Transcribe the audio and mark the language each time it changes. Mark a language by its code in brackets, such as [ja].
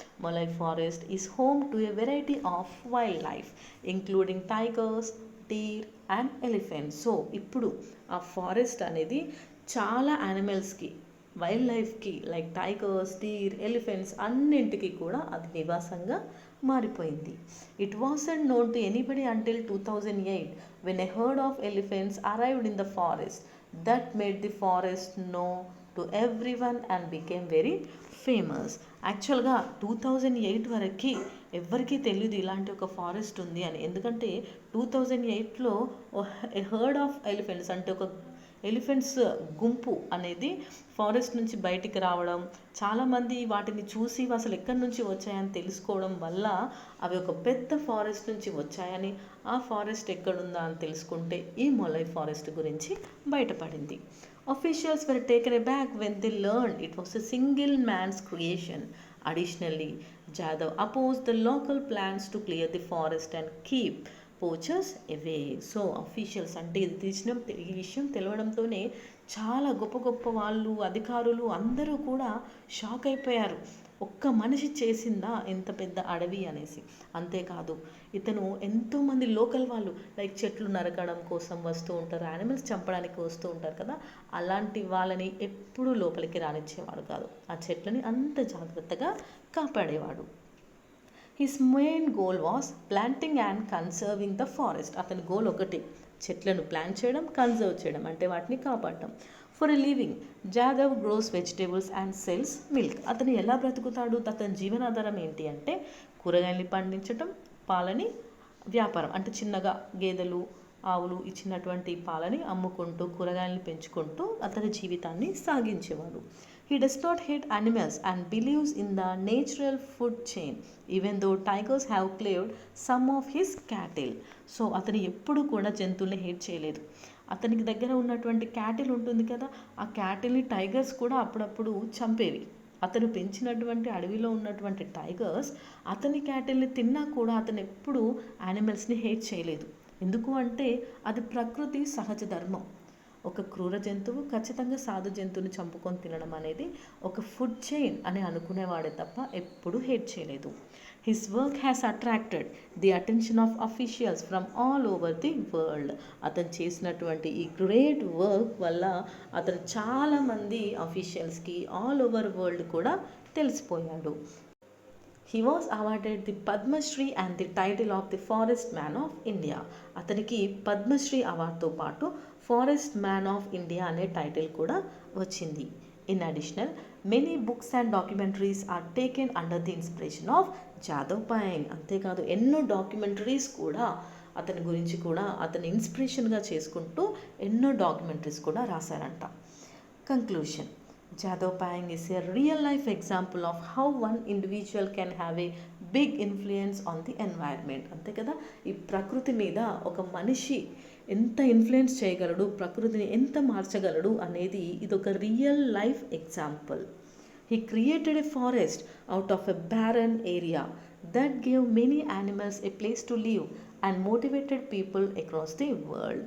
[en] Molai forest is home to a variety of wildlife including tigers, deer and elephants. [te] So ఇప్పుడు ఆ forest అనేది చాలా యానిమల్స్కి, wild లైఫ్కి like tigers, Deere, elephants అన్నింటికి కూడా అది నివాసంగా మారిపోయింది. [en] It wasn't known to anybody until 2008 when a herd of elephants arrived in the forest. That made the forest known to everyone and became very famous. [te] యాక్చువల్గా 2008 వరకు ఎవరికీ తెలియదు ఇలాంటి ఒక ఫారెస్ట్ ఉంది అని. ఎందుకంటే 2008లో హర్డ్ ఆఫ్ ఎలిఫెంట్స్ అంటే ఒక ఎలిఫెంట్స్ గుంపు అనేది ఫారెస్ట్ నుంచి బయటికి రావడం, చాలామంది వాటిని చూసి అసలు ఎక్కడి నుంచి వచ్చాయని తెలుసుకోవడం వల్ల అవి ఒక పెద్ద ఫారెస్ట్ నుంచి వచ్చాయని, ఆ ఫారెస్ట్ ఎక్కడుందా అని తెలుసుకుంటే ఈ మొలై ఫారెస్ట్ గురించి బయటపడింది. [en] Officials were taken aback when they learned it was a single man's creation. Additionally, Jadhav opposed the local plans to clear the forest and keep poachers away. [te] So officials అంటే ఈ విషయం తెలవడంతోనే చాలా గొప్ప గొప్ప వాళ్ళు, అధికారులు అందరూ కూడా షాక్ అయిపోయారు. ఒక్క మనిషి చేసిందా ఇంత పెద్ద అడవి అనేసి. అంతేకాదు, ఇతను ఎంతోమంది లోకల్ వాళ్ళు లైక్ చెట్లు నరకడం కోసం వస్తూ ఉంటారు, యానిమల్స్ చంపడానికి వస్తూ ఉంటారు కదా, అలాంటి వాళ్ళని ఎప్పుడూ లోపలికి రానిచ్చేవాడు కాదు. ఆ చెట్లని అంత జాగ్రత్తగా కాపాడేవాడు. [en] His main goal was planting and conserving the forest. [te] అతని గోల్ ఒకటి, చెట్లను ప్లాంట్ చేయడం, కన్సర్వ్ చేయడం అంటే వాటిని కాపాడటం. [en] For a living Jadhav grows vegetables and sells milk. [te] అతను ఎలా బ్రతుకుతాడు, అతని జీవనాధారం ఏంటి అంటే కూరగాయలు పండించటం, పాలని వ్యాపారం అంటే చిన్నగా గేదెలు, ఆవులు ఇచ్చినటువంటి పాలని అమ్ముకుంటూ, కూరగాయలను పెంచుకుంటూ అతని జీవితాన్ని సాగించేవాడు. [en] He does not hate animals and believes in the natural food chain, even though tigers have claimed some of his cattle. [te] So అతను ఎప్పుడు కూడా జంతువుల్ని హేట్ చేయలేదు. అతనికి దగ్గర ఉన్నటువంటి క్యాటిల్ ఉంటుంది కదా, ఆ క్యాటిల్ని టైగర్స్ కూడా అప్పుడప్పుడు చంపేవి. అతను పెంచినటువంటి అడవిలో ఉన్నటువంటి టైగర్స్ అతని క్యాటిల్ని తిన్నా కూడా అతను ఎప్పుడూ యానిమల్స్ని హేట్ చేయలేదు. ఎందుకు అంటే అది ప్రకృతి సహజ ధర్మం. ఒక క్రూర జంతువు ఖచ్చితంగా సాధు జంతువుని చంపుకొని తినడం అనేది ఒక ఫుడ్ చైన్ అని అనుకునేవాడే తప్ప ఎప్పుడూ హేట్ చేయలేదు. [en] His work has attracted the attention of officials from all over the world. [te] అతను చేసినటువంటి ఈ గ్రేట్ వర్క్ వల్ల అతను చాలామంది అఫీషియల్స్కి ఆల్ ఓవర్ వరల్డ్ కూడా తెలిసిపోయాడు. [en] He was awarded the Padma Shri and the title of the Forest Man of India. [te] అతనికి పద్మశ్రీ అవార్డుతో పాటు forest man of India అనే టైటిల్ కూడా వచ్చింది. [en] In additional many books and documentaries are taken under the inspiration of Jadhav Payeng. [te] అంతేకాదు ఎన్నో documentaries కూడా అతని గురించి కూడా అతని ఇన్స్పిరేషన్గా చేసుకుంటూ ఎన్నో డాక్యుమెంటరీస్ కూడా రాశారంట. [en] Conclusion. Jadhav Payeng is a real life example of how one individual can have a big influence on the environment. [te] అంతే కదా, ఈ ప్రకృతి మీద ఒక మనిషి ఎంత ఇన్ఫ్లుయెన్స్ చేయగలడు, ప్రకృతిని ఎంత మార్చగలడు అనేది ఇదొక real life example. [en] He created a forest out of a barren area that gave many animals a place to live and motivated people across the world.